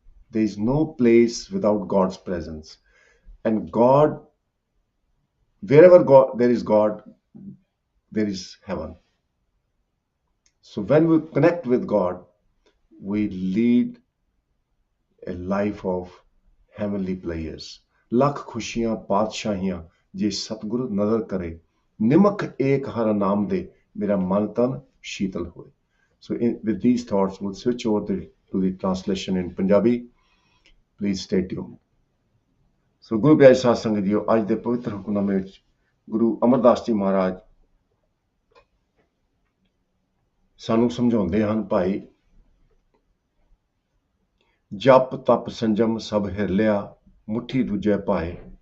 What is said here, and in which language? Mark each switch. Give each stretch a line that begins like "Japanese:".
English: There is no place without God's presence. And God, wherever there is God, there is heaven. So when we connect with God, we lead a life of heavenly players.
Punjabi: Lakh ਖੁਸ਼ੀਆਂ ਪਾਤਸ਼ਾਹੀਆਂ ਜੇ ਸਤਿਗੁਰੂ ਨਜ਼ਰ ਕਰੇ. ਨਿਮਕ ਏਕ ਹਰ ਨਾਮ ਦੇ ਮੇਰਾ ਮਨ ਤਨ ਸ਼ੀਤਲ ਹੋਏ.
English: So with these thoughts, we'll switch over to the translation in Punjabi. Please stay tuned.
Punjabi: So ਗੁਰੂ ਪਿਆਰੇ ਸਾਧ ਸੰਗਤ ਜੀਓ, ਅੱਜ ਦੇ ਪਵਿੱਤਰ ਹੁਕਮਨਾਮੇ ਵਿੱਚ ਗੁਰੂ ਅਮਰਦਾਸ ਜੀ ਮਹਾਰਾਜ ਸਾਨੂੰ ਸਮਝਾਉਂਦੇ ਹਨ ਭਾਈ ਜਪ ਤਪ ਸੰਜਮ ਸਭ ਹਿਰ ਲਿਆ ਮੁੱਠੀ ਦੂਜੇ ਪਾਏ.